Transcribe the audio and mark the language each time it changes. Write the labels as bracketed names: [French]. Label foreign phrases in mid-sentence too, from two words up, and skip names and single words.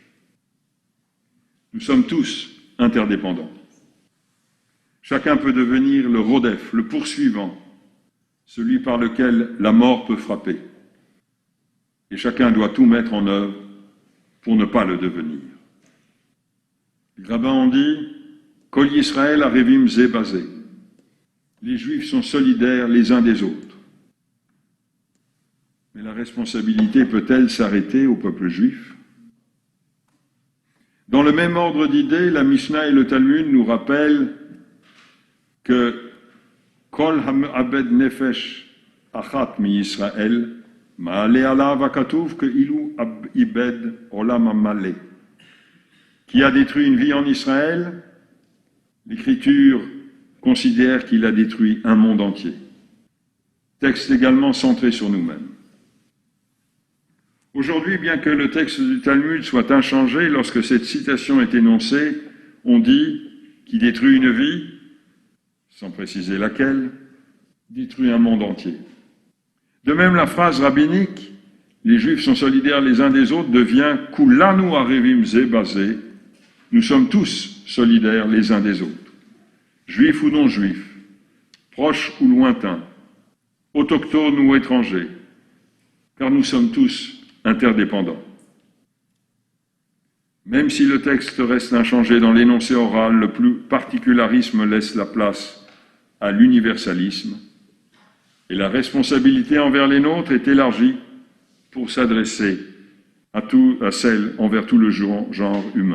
[French] Nous sommes tous interdépendants. Chacun peut devenir le rodef, le poursuivant, celui par lequel la mort peut frapper. Et chacun doit tout mettre en œuvre pour ne pas le devenir. Les rabbins ont dit « [Hebrew] כל ישראל ערבים זה בזה ». [French] Les Juifs sont solidaires les uns des autres. Mais la responsabilité peut-elle s'arrêter au peuple juif? Dans le même ordre d'idées, la Mishnah et le Talmud nous rappellent que [Hebrew] כל המאבד נפש אחת מישראל מעלה עליו הכתוב כאילו איבד עולם מלא. [French] Qui a détruit une vie en Israël, l'Écriture considère qu'il a détruit un monde entier. Texte également centré sur nous-mêmes. Aujourd'hui, bien que le texte du Talmud soit inchangé, lorsque cette citation est énoncée, on dit « qui détruit une vie », sans préciser laquelle, détruit un monde entier. De même, la phrase rabbinique « les Juifs sont solidaires les uns des autres » devient « [Hebrew] כולנו ערבים זה בזה [French] » nous sommes tous solidaires les uns des autres. Juifs ou non juifs, proches ou lointains, autochtones ou étrangers, car nous sommes tous interdépendants. Même si le texte reste inchangé dans l'énoncé oral, le plus particularisme laisse la place à l'universalisme et la responsabilité envers les nôtres est élargie pour s'adresser à celle envers tout le genre humain.